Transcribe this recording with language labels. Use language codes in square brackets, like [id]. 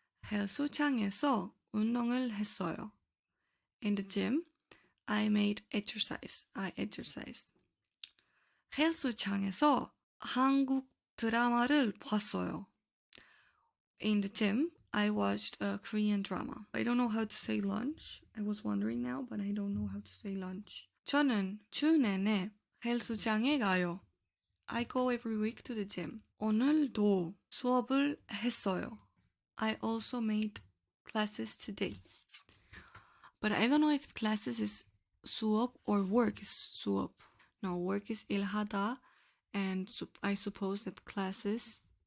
[ko] 헬스장에서 운동을 했어요. [en] In the gym, I made exercise. I exercised. [ko] 헬스장에서 한국 드라마를 봤어요. [en] In the gym, I watched a Korean drama. I don't know how to say lunch. I was wondering now, but I don't know how to say lunch. [ko] 저는 주 내내 헬스장에 가요. [en] I go every week to the gym. [ko] 오늘도 수업을 했어요. [en] I also made classes today. But I don't know if classes is 수업 or work is 수업. No, work is 일하다, and I suppose that classes.